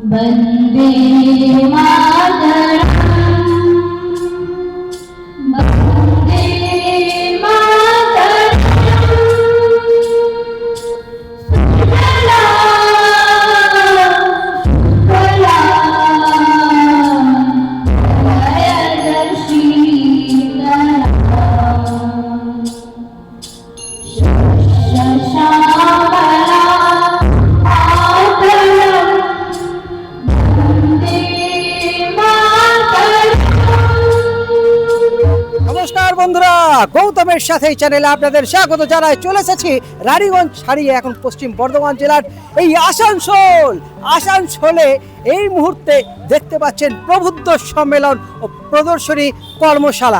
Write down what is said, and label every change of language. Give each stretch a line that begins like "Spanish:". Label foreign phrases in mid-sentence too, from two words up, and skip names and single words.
Sanskrit: वन्दे मातरम् वन्दे मातरम् सुजला सुफला जयशीतला श्यामला
Bangla: নমস্কার বন্ধুরা, গৌতমের সাথে এই চ্যানেলে আপনাদের স্বাগত জানাই। চলে এসেছি রানীগঞ্জ ছাড়িয়ে এখন পশ্চিম বর্ধমান জেলার এই আসানসোলে এই মুহূর্তে দেখতে পাচ্ছেন প্রবুদ্ধ সম্মেলন ও প্রদর্শনী কর্মশালা।